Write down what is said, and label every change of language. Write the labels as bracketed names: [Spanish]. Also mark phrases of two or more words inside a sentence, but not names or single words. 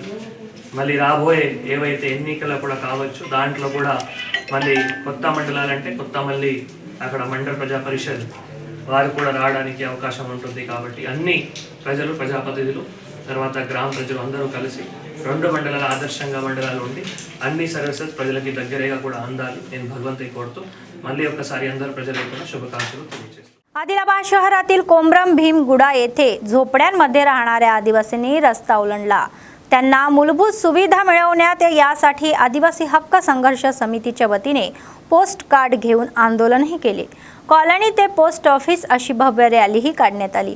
[Telugu] మళ్ళీ రాబోయే ఏవైతే ఎన్నికలు కూడా కావచ్చు, దాంట్లో కూడా మళ్ళీ కొత్త మండలాలంటే కొత్త మళ్ళీ అక్కడ మండల ప్రజా పరిషత్ వారు కూడా రావడానికి అవకాశం ఉంటుంది। కాబట్టి అన్ని ప్రజలు, ప్రజాప్రతినిధులు, తర్వాత గ్రామ ప్రజలు అందరూ కలిసి 2 మండలాల ఆదర్శంగా మండలాలు ఉండి అన్ని సర్వీసెస్ ప్రజలకి దగ్గరగా కూడా అందాలి। నేను భగవంతుని కోరుతూ మళ్ళీ ఒకసారి అందరూ ప్రజలకు కూడా శుభాకాంక్షలు తెలియజేస్తాను। [Marathi] आदिलाबाद शहरातील कोमरम भीमगुडा येथे झोपड्यांमध्ये राहणाऱ्या आदिवासींनी रस्ता ओलांडला। त्यांना मूलभूत सुविधा मिळवण्यात यासाठी आदिवासी हक्क संघर्ष समितीच्या वतीने [English] post card [Marathi] घेऊन आंदोलनही केले। कॉलनी ते [English] post office [Marathi] अशी भव्य रॅलीही काढण्यात आली।